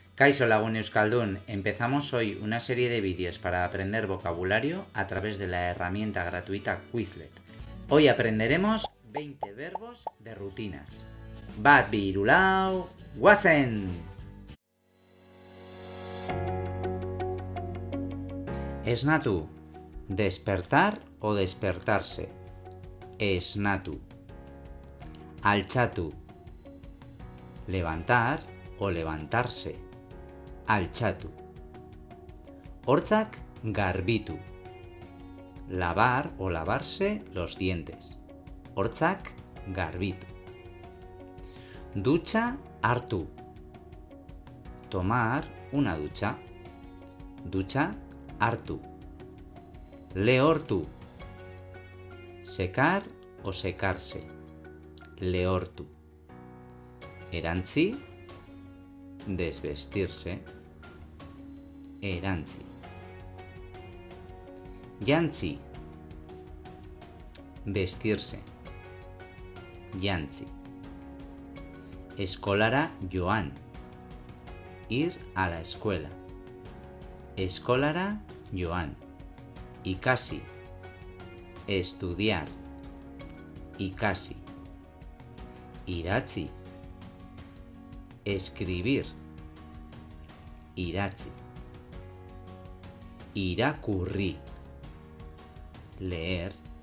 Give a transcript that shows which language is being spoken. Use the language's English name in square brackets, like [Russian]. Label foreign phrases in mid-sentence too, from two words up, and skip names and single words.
[Basque] Kaixo Lagun Euskaldun, [Spanish] empezamos hoy una serie de vídeos para aprender vocabulario a través de la herramienta gratuita Quizlet. Hoy aprenderemos 20 verbos de rutinas. [Basque] Bat birulau, guazen! Esnatu, [Spanish] despertar o despertarse. [Basque] Esnatu. Altxatu, [Spanish] levantar o levantarse. [Basque] Altxatu. Hortzak garbitu. [Spanish] Lavar o lavarse los dientes. [Basque] Hortzak garbitu. Ducha hartu. [Spanish] Tomar una ducha. [Basque] Ducha hartu. [Spanish] Lehortu. Secar o secarse. [Basque] Lehortu. Erantzi, desvestirse. Erantzi. Jantzi, vestirse. Jantzi. Eskolara joan, [Spanish] ir a la escuela. [Basque] Eskolara joan. Ikasi, estudiar. Ikasi. Idatzi, escribir. Idatzi. Irakurri, leer.